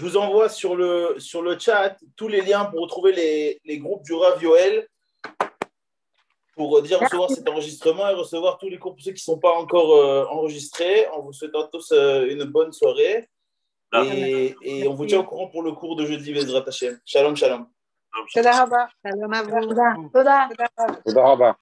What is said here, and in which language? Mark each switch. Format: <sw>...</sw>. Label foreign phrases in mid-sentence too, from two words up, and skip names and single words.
<fr>Je vous envoie sur le chat tous les liens pour retrouver les groupes du Rav Yoel pour dire recevoir cet enregistrement et recevoir tous les cours pour ceux qui ne sont pas encore enregistrés. En vous souhaitant tous une bonne soirée. Et on vous tient au courant pour le cours de jeudi,</fr> <he>בעזרת השם. שלום, שלום. תודה רבה. שלום</he> <fr>à vous.</fr> <he>Toda. תודה רבה.</he>